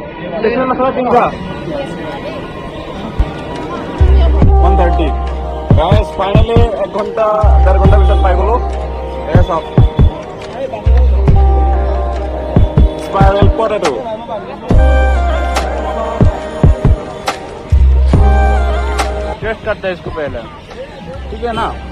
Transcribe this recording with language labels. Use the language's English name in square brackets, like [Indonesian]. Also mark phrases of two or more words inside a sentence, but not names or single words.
[Assamese] 1:30 [English] guys finally [Assamese] 1 ঘণ্টা 1.5 ঘণ্টা পিছত পাই গলো। এই চাওক [English] spiral potato. [Hindi] टेस्ट करते हैं इसको पहले, ठीक है ना?